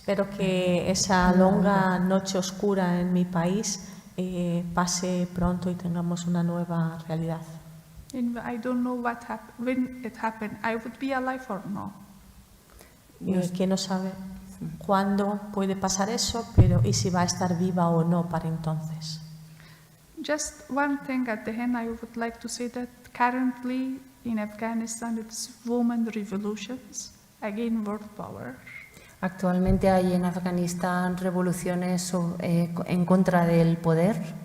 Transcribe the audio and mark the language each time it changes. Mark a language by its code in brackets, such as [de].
[es] que esa longa noche oscura en mi país pase pronto y tengamos una nueva realidad. [en] And I don't know when it happened. I would be alive or no. [es] ¿Quién no sabe cuándo puede pasar eso, pero y si va a estar viva o no para entonces? [en] Just one thing at the end, I would like to say that currently in Afghanistan it's women revolutions against world power. [es] Actualmente hay en Afganistán revoluciones en contra del poder.